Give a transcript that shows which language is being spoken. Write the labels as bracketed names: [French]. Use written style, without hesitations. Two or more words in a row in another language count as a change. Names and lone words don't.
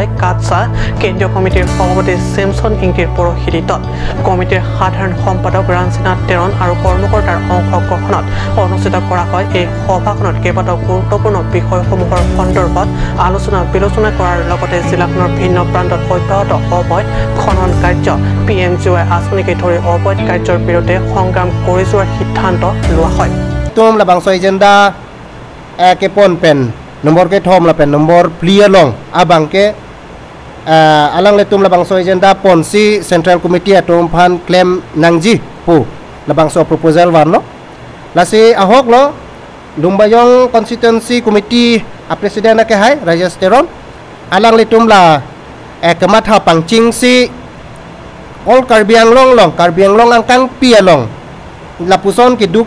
[Assamese] কাছাৰ কেন্দ্ৰীয় কমিটিৰ সভাপতি চেমছন ইংটিৰ পৌৰোহিত্যত কমিটিৰ সাধাৰণ সম্পাদক ৰাঞ্চিনাথ তেৰণ আৰু কৰ্মকৰ্তাৰ অংশগ্ৰহণত অনুষ্ঠিত কৰা হয়। এই সভাখনত কেইবাটাও গুৰুত্বপূৰ্ণ বিষয়সমূহৰ সন্দৰ্ভত আলোচনা বিলোচনা কৰাৰ লগতে জিলাখনৰ ভিন্ন প্ৰান্তত অব্যাহত অবৈধ খনন কাৰ্য PMGY আঁচনিকে ধৰি অবৈধ কাৰ্যৰ বিৰুদ্ধে সংগ্ৰাম কৰি যোৱাৰ সিদ্ধান্ত লোৱা হয়। [Karbi] Tum la bang so agenda ke pon pen nomor ke thom la pen nomor clear long abang ke alang le tum la bang so agenda pon si [English] central committee [Karbi] atom phan claim nangji pu la bang so proposal wan lo la si ahok lo Lumbayong [English] constituency committee [Karbi] a president ke hai Rajasteron alang le tum la kemat ha pangching si all Karbi Anglong angkang pia long la puson ke du